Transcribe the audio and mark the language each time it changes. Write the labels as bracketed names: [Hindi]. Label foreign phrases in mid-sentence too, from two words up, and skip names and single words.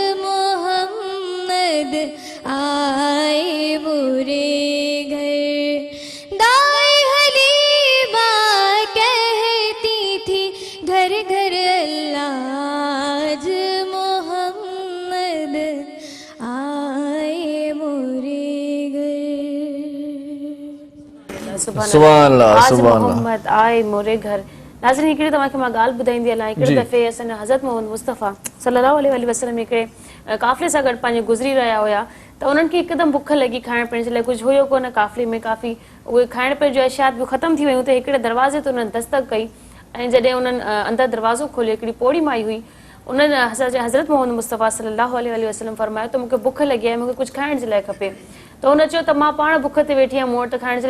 [Urdu] محمد آئے مورے گھر دائیں حلیمہ کہتی تھی گھر گھر اللہ آج محمد آئے مورے گھر [Arabic] سبحان اللہ [Urdu] آج [Arabic] سبحان اللہ [Urdu] محمد آئے مورے گھر [Sindhi] ناظرین हिकिड़ी तव्हांखे मां ॻाल्हि ॿुधाईंदी हलां हिकिड़े दफ़े असांजा हज़रत मोहम्मद मुस्तफ़ा [Arabic] صلى الله عليه وسلم [Sindhi] हिकिड़े काफ़िले सां गॾु पंहिंजे गुज़री रहिया हुया त उन्हनि खे हिकदमि बुख लॻी खाइण पीअण जे लाइ कुझु हुयो कोन काफ़िले में काफ़ी उहे खाइण पीअण जो अशात बि ख़तमु थी वियूं त हिकिड़े दरवाज़े ते उन्हनि दस्तक कई ऐं जॾहिं उन्हनि अंदरि दरवाज़ो खोलियो हिकिड़ी पोड़ी माई हुई उन्हनि असांजे हज़रत मोहम्मद मुस्तफ़ा [Arabic] صلى الله عليه وسلم [Sindhi] फरमायो त मूंखे बुख लॻी आहे मूंखे कुझु खाइण जे लाइ खपे त हुन चयो त मां पाण बुख ते वेठी आहियां मूं वटि खाइण जे लाइ